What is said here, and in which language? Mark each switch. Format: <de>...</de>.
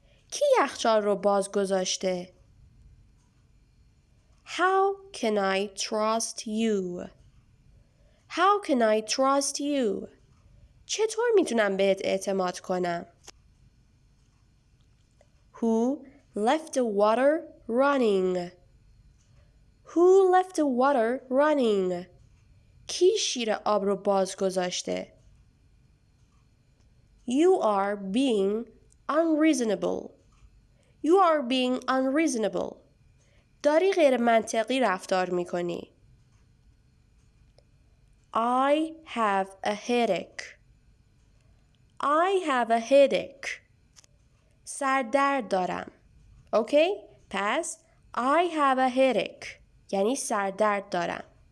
<fa>کی یخچال رو باز گذاشته؟</fa> <en>How can I trust you? How can I trust you?</en> <fa>چطور میتونم بهت اعتماد کنم؟</fa> <en>Who left the water running? Who left the water running?</en> <fa>کی شیر آب رو باز گذاشته؟</fa> <en>You are being unreasonable. You are being unreasonable.</en> <fa>داری غیر منطقی رفتار میکنی.</fa> <en>I have a headache. I have a headache.</en> <fa>سردرد دارم. اوکی؟ پس</fa> <en>I have a headache</en> <fa>یعنی سردرد دارم.</fa>